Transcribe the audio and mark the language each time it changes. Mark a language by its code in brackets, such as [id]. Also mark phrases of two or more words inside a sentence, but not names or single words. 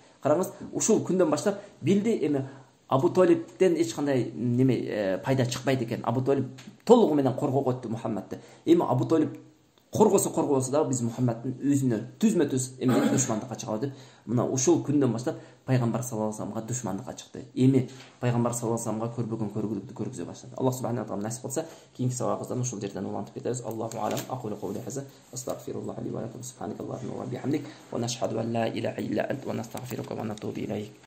[ky] Караңыз, ушул күндөн баштап билди эми Абу Талибден эч кандай пайда чыкпайт экен. Абу Талиб толугу менен коргого өттү Мухаммадты. Эми Абу Талиб коргосо дагы биз Мухаммадтын өзүнө түзмө-түз эмне душмандыкка чыгабыз деп, мына ушул күндөн баштап пайгамбар [ar] صلى الله عليه وسلم [ky] душмандыкка чыкты. Эми пайгамбар [ar] صلى الله عليه وسلم [ky] көрбөгөн көргүлүктү көргүзө баштады. Аллах [ar] سبحانه وتعالى [ky] насип кылса, кийинки сабагыбыздан ушул жерден улантып кетебиз. [ar] الله أعلم. أقول قولي هذا أستغفر الله لي ولكم سبحانك اللهم وبحمدك ونشهد أن لا إله إلا أنت ونستغفرك ونتوب إليك.